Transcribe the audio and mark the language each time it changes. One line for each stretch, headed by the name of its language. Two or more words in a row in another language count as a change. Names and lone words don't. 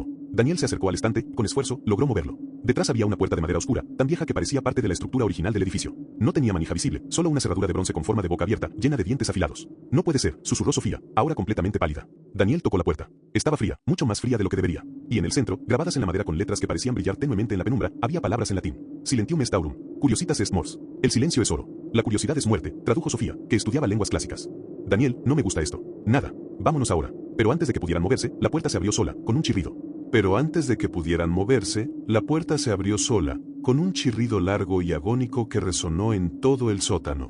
Spanish: Daniel se acercó al estante, con esfuerzo, logró moverlo. Detrás había una puerta de madera oscura, tan vieja que parecía parte de la estructura original del edificio. No tenía manija visible, solo una cerradura de bronce con forma de boca abierta, llena de dientes afilados. No puede ser, susurró Sofía, ahora completamente pálida. Daniel tocó la puerta. Estaba fría, mucho más fría de lo que debería. Y en el centro, grabadas en la madera con letras que parecían brillar tenuemente en la penumbra, había palabras en latín.
Latin: Silentium est aurum. Curiositas est mors.
Spanish: El silencio es oro. La curiosidad es muerte, tradujo Sofía, que estudiaba lenguas clásicas. Daniel, no me gusta esto. Nada. Vámonos ahora. Pero antes de que pudieran moverse, la puerta se abrió sola, con un chirrido. Pero antes de que pudieran moverse, la puerta se abrió sola, con un chirrido largo y agónico que resonó en todo el sótano.